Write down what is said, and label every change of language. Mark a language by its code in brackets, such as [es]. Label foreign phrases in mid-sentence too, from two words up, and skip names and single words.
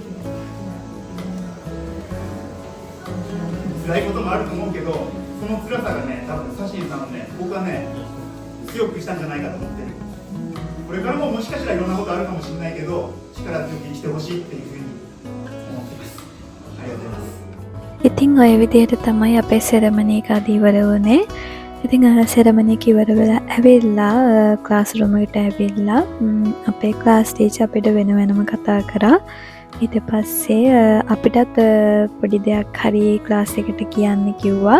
[ja] 辛いこともあると思うけど、その辛さがね、多分サシンさんをね、僕はね、強くしたんじゃないかと思ってる。これからももしかしたらいろんなことあるかもしれないけど、力強く生きてほしいっていうふうに思ってます。ありがとうございます。 [si] ඉතිං ඔය විදිහට තමයි අපේ සෙරමණී එක අද ඉවර වුණේ. ඉතිං සෙරමණී එක ඉවර වෙලා ඇවිල්ලා [en] class room [si] එකට ඇවිල්ලා අපේ [en] class teacher [si] අපිට වෙන වෙනම කතා කරා. ඊට පස්සේ අපිටත් පොඩි දෙයක් හරි ක්ලාස් එකට කියන්න කිව්වා.